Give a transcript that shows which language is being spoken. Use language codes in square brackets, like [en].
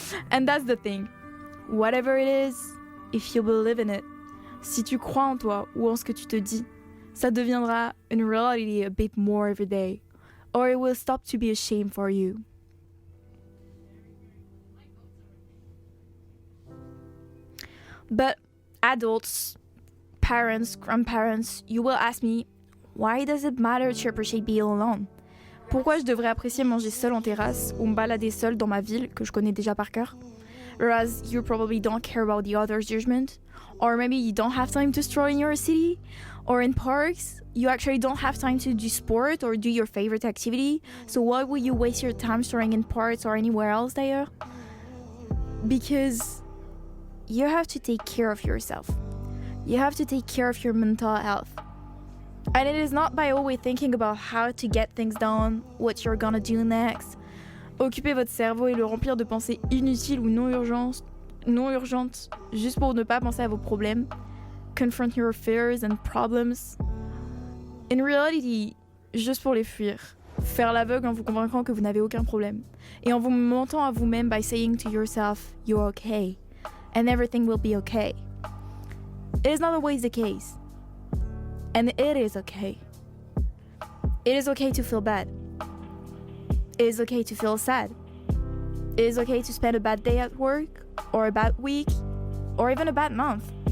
[en] And that's the thing. Whatever it is, if you believe in it, [fr] si tu crois en toi ou en ce que tu te dis, ça deviendra une [en] reality a bit more every day, or it will stop to be a shame for you. But adults, parents, grandparents, you will ask me, why does it matter to appreciate being alone? [fr] Pourquoi je devrais apprécier manger seul en terrasse ou me balader seul dans ma ville que je connais déjà par cœur? [en] Whereas you probably don't care about the other's judgment, or maybe you don't have time to stroll in your city, or in parks, you actually don't have time to do sport or do your favorite activity, so why would you waste your time strolling in parks or anywhere else [fr] d'ailleurs? [en] Because you have to take care of yourself. You have to take care of your mental health. And it is not by always thinking about how to get things done, what you're gonna do next. [fr] Occupez votre cerveau et le remplir de pensées inutiles ou non urgentes, juste pour ne pas penser à vos problèmes. [en] Confront your fears and problems. In reality, [fr] juste pour les fuir. Faire l'aveugle en vous convaincant que vous n'avez aucun problème. Et en vous mentant à vous-même [en] by saying to yourself, you're okay. And everything will be okay. It is not always the case. And it is okay. It is okay to feel bad. It is okay to feel sad. It is okay to spend a bad day at work, or a bad week, or even a bad month.